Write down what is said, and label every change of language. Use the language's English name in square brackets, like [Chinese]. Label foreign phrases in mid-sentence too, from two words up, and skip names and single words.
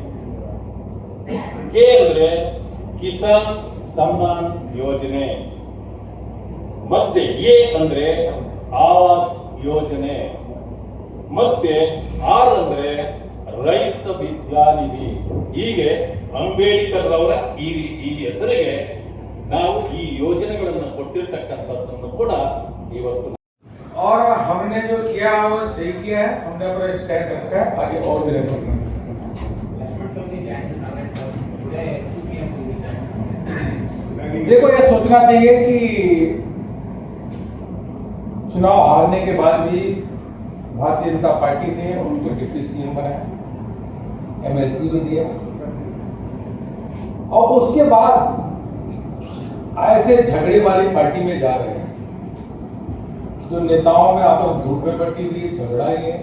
[Kannada] ಕೆ ಅಂದ್ರೆ ಕಿಸಾನ್ ಸಮ್ಮಾನ್ ಯೋಜನೆ, ಮತ್ತೆ ಎ ಅಂದ್ರೆ ಆವಾಸ್ ಯೋಜನೆ, ಮತ್ತೆ ಆರ್ ಅಂದ್ರೆ ರೈತ ವಿದ್ಯಾನಿಧಿ. ಹೀಗೆ ಅಂಬೇಡ್ಕರ್ ಅವರ ಈ ಹೆಸರಿಗೆ ನಾವು ಈ ಯೋಜನೆಗಳನ್ನು ಕೊಟ್ಟಿರ್ತಕ್ಕಂಥದ್ದನ್ನು ಕೂಡ ಇವತ್ತು [Hindi] और हमने जो किया वो सही किया है, हमने अपना स्टैंड रखा है, आगे और भी रखना। देखो ये सोचना चाहिए कि चुनाव हारने के बाद भी भारतीय जनता पार्टी ने उनको [English] deputy CM [Hindi] बनाया, एमएलसी भी दिया, और उसके बाद ऐसे झगड़े वाली पार्टी में जा रहे हैं जो नेताओं में आपस ग्रुप में बटी हुई झगड़ा ही है।